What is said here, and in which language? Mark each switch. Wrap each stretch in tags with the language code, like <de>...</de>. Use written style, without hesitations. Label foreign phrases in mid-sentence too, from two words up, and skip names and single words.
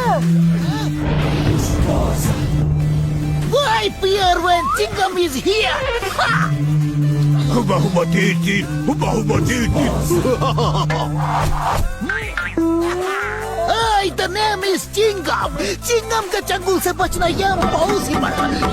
<en>Why fear when Chingam is here? हुबा हुबा तीर तीर हुबा हुबा तीर तीर Hey, the name is Chingam.</en> <hi>Chingam के चंगुल से बचना impossible.</hi>